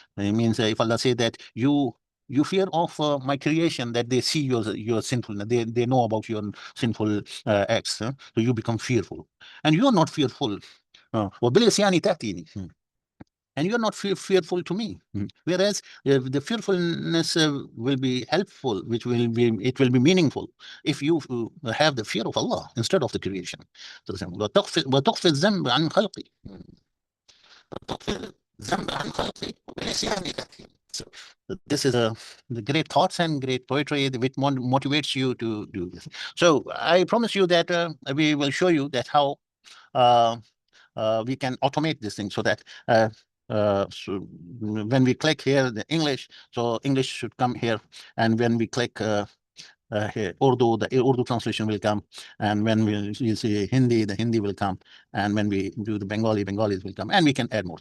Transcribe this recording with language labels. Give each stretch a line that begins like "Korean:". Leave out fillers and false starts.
English: It means if Allah say that you fear of my creation, that they see your sinfulness, they know about your sinful acts, so you become fearful, and you are not fearful.
Arabic: وَبِالْعِصْيَانِ تَأْتِينِي.
English: And you're not fearful to me. Whereas the fearfulness will be helpful, which will be, it will be meaningful if you have the fear of Allah instead of the creation.
Arabic: So وتخفي الذنب عن خلقي. وتخفي الذنب عن خلقي وبنسياني تأتي.
English: So this is the great thoughts and great poetry which motivates you to do this. So I promise you that we will show you that how we can automate this thing, so that so when we click here the English, so English should come here, and when we click here Urdu, the Urdu translation will come, and when we see Hindi, the Hindi will come, and when we do the Bengali, Bengalis will come, and we can add more.